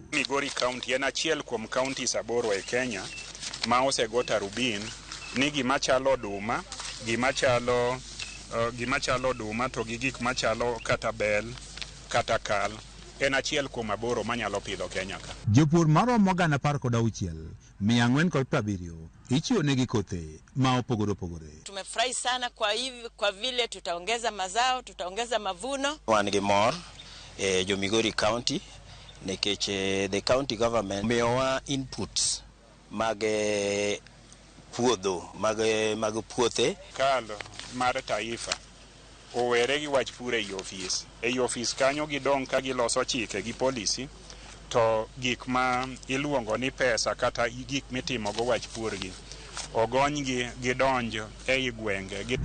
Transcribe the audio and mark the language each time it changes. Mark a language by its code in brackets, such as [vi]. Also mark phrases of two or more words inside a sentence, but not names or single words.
[luo] Migori kaunti en achiel kuom kauntis 8 e Kenya ma osego tarubin ni gima chalo oduma, gima chalo oduma to gi gik machalo kata bel kata kal en achiel kuom 8 manyalo pidho Kenya ka. Jopur maromo 4,470 ichiwo negi kothe ma opogore opogore. [sw] Tumefurahi sana kwa vile tutaongeza mazao, tutaongeza mavuno. [luo] Wan gi mor jo Migori County nikech [en] the county government [luo] miyowa inputs mag puodho mag puothe. Kalo mar taifa owere gi wach pur e ofis kanyo gidong ka giloso chike gi policy to gik ma iluongo ni pesa kata gik mitimo go wach pur gi ogonygi gidonjo e gwenge.